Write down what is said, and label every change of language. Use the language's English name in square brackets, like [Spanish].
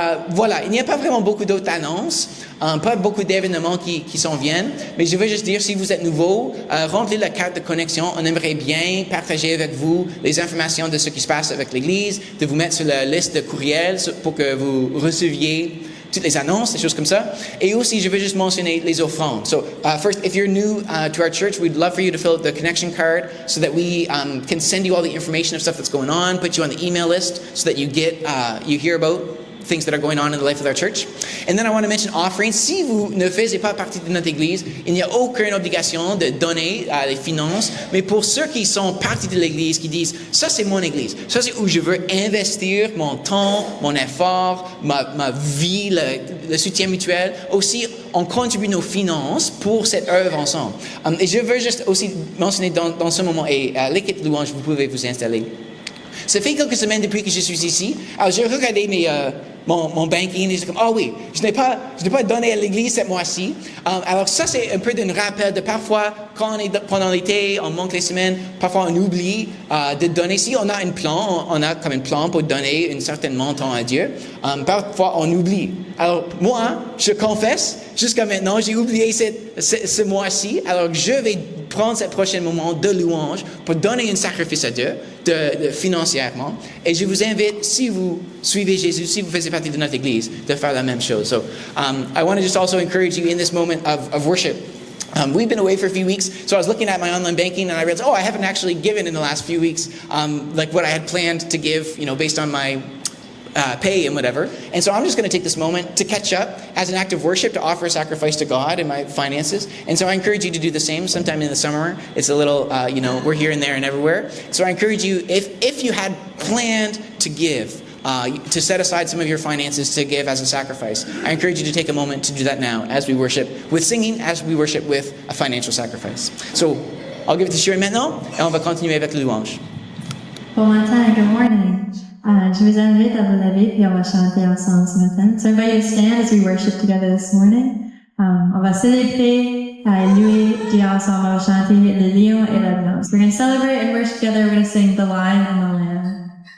[French] Voilà, il n'y a pas vraiment beaucoup d'autres annonces, pas beaucoup d'événements qui s'en viennent, mais je veux juste dire, si vous êtes nouveau, remplissez la carte de connexion. On aimerait bien partager avec vous les informations de ce qui se passe avec l'Église, de vous mettre sur la liste de courriels pour que vous receviez toutes les annonces, des choses comme ça. Et aussi, je veux juste mentionner les offrandes. [English] So, first, if you're new to our church, we'd love for you to fill out the connection card so that we can send you all the information of stuff that's going on, put you on the email list so that you hear about things that are going on in the life of our church. And then I want to mention offerings. [French] Si vous ne faisiez pas partie de notre Église, il n'y a aucune obligation de donner les finances. Mais pour ceux qui sont partis de l'Église, qui disent, ça c'est mon Église, ça c'est où je veux investir mon temps, mon effort, ma vie, le soutien mutuel. Aussi, on contribue nos finances pour cette œuvre ensemble. Et je veux juste aussi mentionner dans ce moment, et à l'équipe louange, vous pouvez vous installer. Ça fait quelques semaines depuis que je suis ici. Alors, j'ai regardé mon banking. Et je dis comme, oui, je n'ai pas donné à l'église cette mois-ci. Alors ça, c'est un peu d'un rappel de parfois, quand on est pendant l'été, on manque les semaines, parfois on oublie de donner. Si on a un plan, on a comme un plan pour donner un certain montant à Dieu. Parfois, on oublie. Alors moi, je confesse, jusqu'à maintenant, j'ai oublié ce mois-ci. Alors je vais prendre ce prochain moment de louange pour donner un sacrifice à Dieu financièrement. Et je vous invite, si vous suivez Jésus, si vous faites partie de notre Église, de faire la même chose. [English] So I want to just also encourage you in this moment of worship. We've been away for a few weeks, so I was looking at my online banking and I realized, I haven't actually given in the last few weeks, like what I had planned to give, based on my pay and whatever. And so I'm just going to take this moment to catch up as an act of worship, to offer a sacrifice to God in my finances. And so I encourage you to do the same sometime in the summer. It's a little, we're here and there and everywhere. So I encourage you, if you had planned to give, to set aside some of your finances to give as a sacrifice, I encourage you to take a moment to do that now as we worship with singing, as we worship with a financial sacrifice. So I'll give it to Sherry [French] maintenant, et on va continuer avec la louange. Bon matin, [English] good morning. [French] Je vous invite à vous lever puis on va chanter ensemble ce matin. [English] So I invite you to stand as we worship together this morning. [French] On va célébrer, louer Dieu ensemble, on va chanter le lion et la danse. [English] We're going to celebrate and worship together. We're going to sing the lion and the lamb.